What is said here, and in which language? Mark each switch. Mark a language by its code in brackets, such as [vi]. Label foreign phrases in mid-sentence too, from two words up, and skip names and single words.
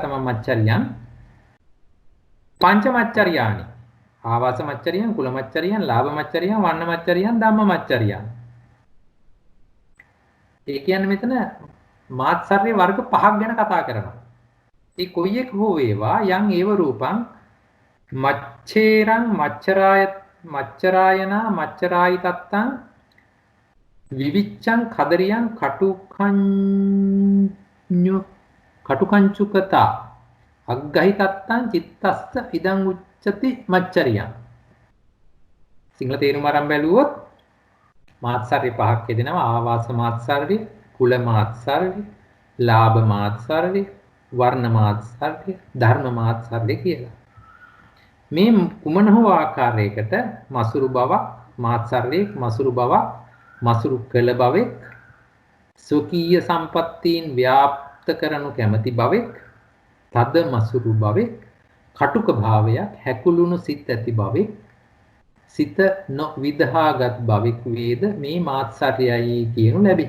[pi] තත්තකතම මච්චරියන් පංචමච්චරියානි. ආවාස මච්චරියන්, කුල මච්චරියන්, ලාභ මච්චරියන්, වර්ණ මච්චරියන්, ධම්ම මච්චරියන්. [si] ඒ කියන්නේ මෙතන මාත්සර්ය වර්ග 5ක් ගැන කතා කරනවා. ඒ කොයි එක හෝ වේවා යම් [pi] ඒව රූපං මච්චේරං මච්චරායනා මච්චරායි තත්තං විවිච්ඡං කදරියං කටුකංචුකතා අග්ගහි තත්තං චිත්තස්ස ඉදං උච්චති මච්චරියං. [si] සිංහල තේරුම අරන් බැලුවොත් මාත්සර්ය 5ක් යෙදෙනවා. ආවාස මාත්සර්ය, කුල මාත්සර්ය, ලාභ මාත්සර්ය, වර්ණ මාත්සර්ය, ධර්ම මාත්සර්ය කියලා. මේ කුමන හෝ ආකාරයකට මසුරු බවක්, මාත්සර්යයක්, මසුරු බවක්, මසුරු කළ බවෙක්, සුඛීය සම්පත්තීන් ව්‍යාප්ත කරනු කැමැති බවෙක්, තද මසුරු බවෙක්, කටුක භාවයක්, හැකුළුණු සිත් ඇති බවෙක්, සිත නොවිදහාගත් බවෙක් වේද මේ මාත්සර්යයි කියනු ලැබේ.